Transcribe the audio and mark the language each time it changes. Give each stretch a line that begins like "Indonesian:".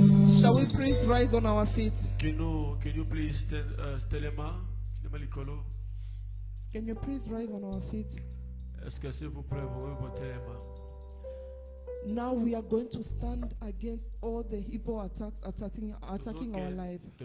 English: Shall we please rise on our feet? Can you please
Lingala: stelema likolo?
English: Can you please rise on our feet?
French: Est-ce que s'il vous plaît vous pouvez porter les mains?
English: Now we are going to stand against all the evil attacks attacking our life.